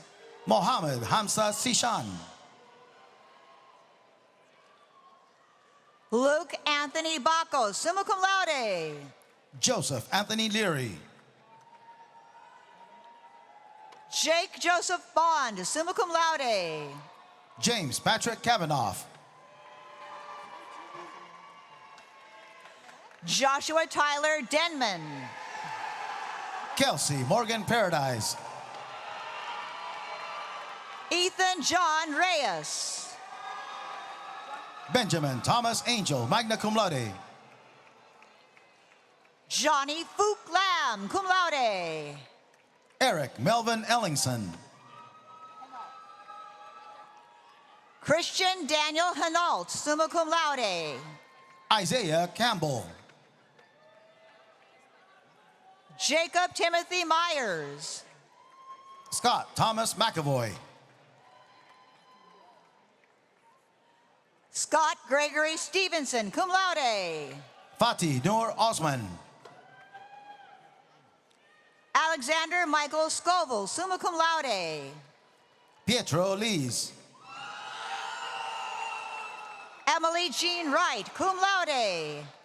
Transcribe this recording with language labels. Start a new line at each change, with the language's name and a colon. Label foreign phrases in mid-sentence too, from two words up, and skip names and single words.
English: Mohammed Hamza Sishan. Luke Anthony Bacco,
Latin: summa cum laude.
English: Joseph Anthony Leary. Jake Joseph Bond,
Latin: summa cum laude.
English: James Patrick Kavanaugh. Joshua Tyler Denman. Kelsey Morgan Paradise. Ethan John Reyes. Benjamin Thomas Angel,
Latin: magna cum laude.
English: Johnny Fook Lam,
Latin: cum laude.
English: Eric Melvin Ellingson. Christian Daniel Hinault,
Latin: summa cum laude.
English: Isaiah Campbell. Jacob Timothy Myers. Scott Thomas McAvoy. Scott Gregory Stevenson,
Latin: cum laude.
English: Fatih Noor Osman. Alexander Michael Scoville,
Latin: summa cum laude.
English: Pietro Lees. Emily Jean Wright,
Latin: cum laude.